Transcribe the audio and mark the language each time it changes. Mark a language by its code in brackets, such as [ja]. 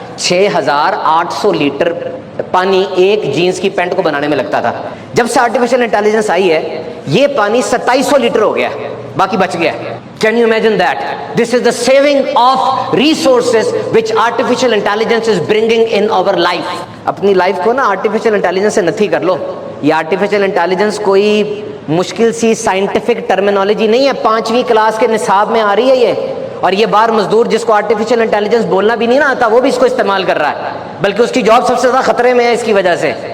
[ur] 6800 letter پانی ایک jeans کی پینٹ کو بنانے میں لگتا تھا. جب سے آرٹیفیشل انٹیلیجنس آئی ہے, یہ پانی 2700 لیٹر ہو گیا, باقی بچ گیا. [en] Can you imagine that? This is the saving of resources which artificial intelligence is bringing in our life. [ur] اپنی لائف کو نا آرٹیفیشل انٹیلیجنس سے نتھی کر لو. یہ آرٹیفیشل انٹیلیجنس کوئی مشکل سی سائنٹیفک ٹرمینالوجی نہیں ہے, 5ویں کلاس کے نصاب میں آ رہی ہے یہ. اور یہ بار مزدور جس کو آرٹیفیشل انٹیلیجنس بولنا بھی نہیں نا آتا, وہ بھی اس کو استعمال کر رہا ہے, بلکہ اس کی جاب سب سے زیادہ خطرے میں ہے اس کی وجہ سے.